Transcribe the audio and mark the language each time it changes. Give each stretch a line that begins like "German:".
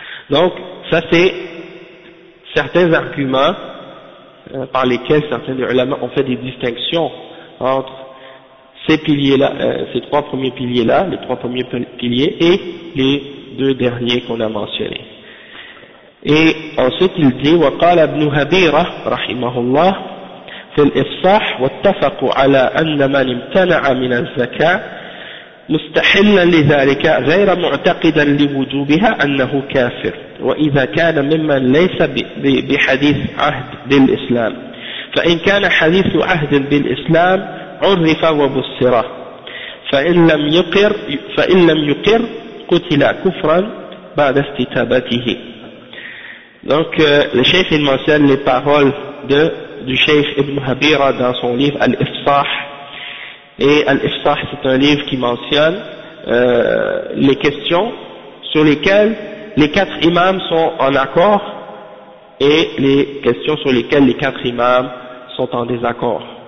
French: Donc, ça c'est certains arguments par lesquels certains des ulama ont fait des distinctions entre ces piliers-là, ces trois premiers piliers-là, les trois premiers piliers et les deux derniers qu'on a mentionnés. Et ensuite il dit,
Arabic: « وقال ابن هبيرة رحمه الله في الإفصاح واتفقوا على أن من امتنع من الزكاة مستحلا لذلك غير معتقدا لوجوبها أنه كافر، وإذا كان ممن ليس بحديث عهد بالإسلام، فإن كان حديث عهد بالإسلام عرف وبصر، فإن لم يقر قتل كفرا بعد استتابته.
French: Donc le cheikh il mentionne les paroles du cheikh Ibn Habira dans son livre Al-Ifsah. Et Al-Ifsah c'est un livre qui mentionne les questions sur lesquelles les quatre imams sont en accord et les questions sur lesquelles les quatre imams sont en désaccord.